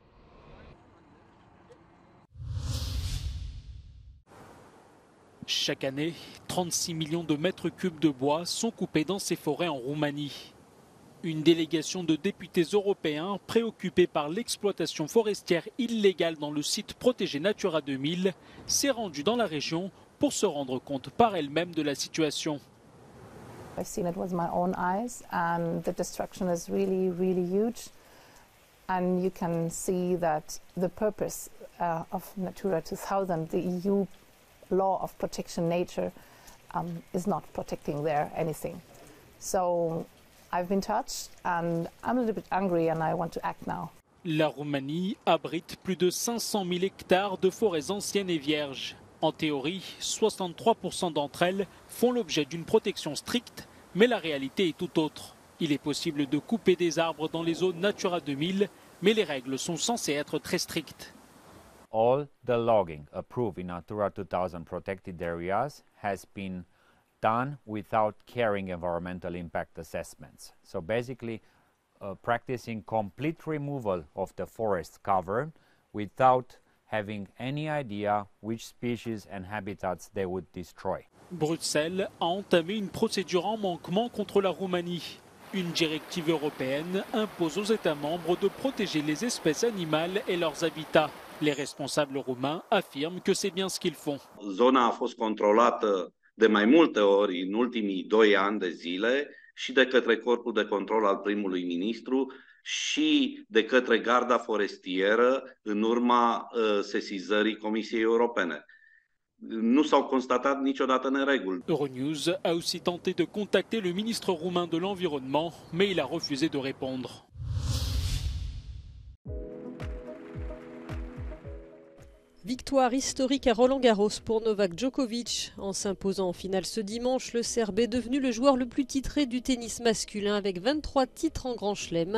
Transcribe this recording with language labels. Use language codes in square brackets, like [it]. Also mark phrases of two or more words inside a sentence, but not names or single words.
[fr] Chaque année, 36 millions de mètres cubes de bois sont coupés dans ces forêts en Roumanie. Une délégation de députés européens préoccupés par l'exploitation forestière illégale dans le site protégé Natura 2000 s'est rendue dans la région pour se rendre compte par elle-même de la situation. [en] I've seen it with my own eyes and the destruction is really, really huge. And you can see that the purpose of Natura 2000, the EU law of protection nature, is not protecting there anything. So I've been touched and I'm a little bit angry and I want to act now. [fr] La Roumanie abrite plus de 500 000 hectares de forêts anciennes et vierges. En théorie, 63% d'entre elles font l'objet d'une protection stricte, mais la réalité est tout autre. Il est possible de couper des arbres dans les zones Natura 2000, mais les règles sont censées être très strictes. [en] All the logging approved in Natura 2000 protected areas has been done without carrying environmental impact assessments. So basically, practicing complete removal of the forest cover without having any idea which species and habitats they would destroy. [fr] Bruxelles a entamé une procédure en manquement contre la Roumanie. Une directive européenne impose aux États membres de protéger les espèces animales et leurs habitats. Les responsables roumains affirment que c'est bien ce qu'ils font. [ro] Zona a fost controlată de mai multe ori în ultimii 2 ani de zile și de către corpul de control al primului ministru și de către garda forestieră în urma sesizării Comisiei Europene. Nu s-au constatat niciodată nereguli. [fr] Euronews a aussi tenté de contacter le ministre roumain de l'Environnement, mais il a refusé de répondre. Victoire historique à Roland-Garros pour Novak Djokovic. En s'imposant en finale ce dimanche, le Serbe est devenu le joueur le plus titré du tennis masculin avec 23 titres en Grand Chelem.